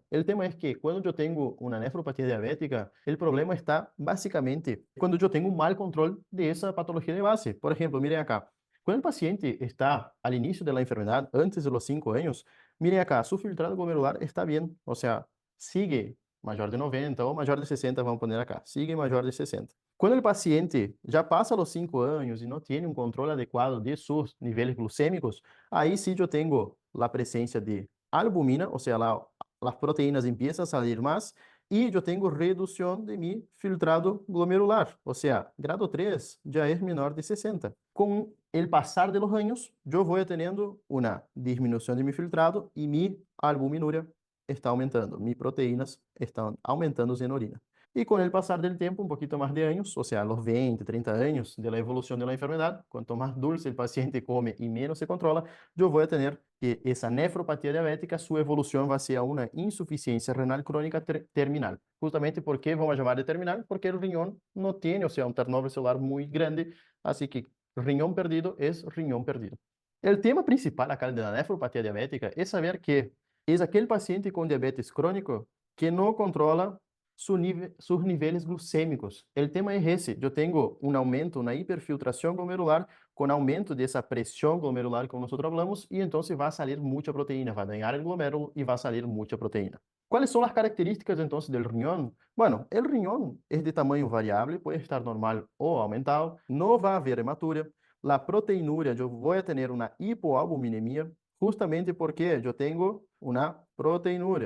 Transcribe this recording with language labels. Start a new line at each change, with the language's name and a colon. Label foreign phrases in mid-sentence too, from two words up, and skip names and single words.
Spanish: El tema es que cuando yo tengo una nefropatía diabética, el problema está básicamente cuando yo tengo un mal control de esa patología de base. Por ejemplo, miren acá, cuando el paciente está al inicio de la enfermedad, antes de los 5 años, miren acá, su filtrado glomerular está bien, o sea, sigue mayor de 90 o mayor de 60, vamos a poner acá, sigue mayor de 60.
Portuguese: Quando o paciente já passa os 5 anos e não tem um controle adequado de seus níveis glucêmicos, aí sim eu tenho a presença de albumina, ou seja, as proteínas começam a sair mais, e eu tenho redução de
Spanish: mi filtrado glomerular,
Portuguese: ou seja, grado 3 já é menor de 60. Com o passar de los anos, eu vou tendo uma diminuição de
Spanish: mi filtrado
Portuguese: e
Spanish: mi albuminúria está aumentando, mis proteínas están aumentando en orina. Y con el pasar del tiempo, un poquito más de años, o sea, los 20, 30 años de la evolución de la enfermedad, cuanto más dulce el paciente come y menos se controla, yo voy a tener que esa nefropatía diabética, su evolución va a ser a una insuficiencia renal crónica terminal. Justamente porque vamos a llamar de terminal, porque el riñón no tiene, o sea, un turnover celular muy grande, así que riñón perdido es riñón perdido. El tema principal acá de la nefropatía diabética es saber que es
Portuguese: aquele paciente com diabetes crônico que não controla
Spanish: sus niveles glucêmicos.
Portuguese: O tema é esse. Eu tenho um aumento, uma hiperfiltração glomerular com aumento dessa pressão glomerular como nós falamos e então vai sair muita proteína, vai dañar o glomérulo e vai sair muita proteína.
Spanish: ¿Cuáles son las características entonces del riñón? Bueno, el riñón es de tamaño variable, puede estar normal o aumentado, no va a haber hematuria. La proteinuria, yo voy a tener una hipoalbuminemia justamente porque yo tengo una proteinuria.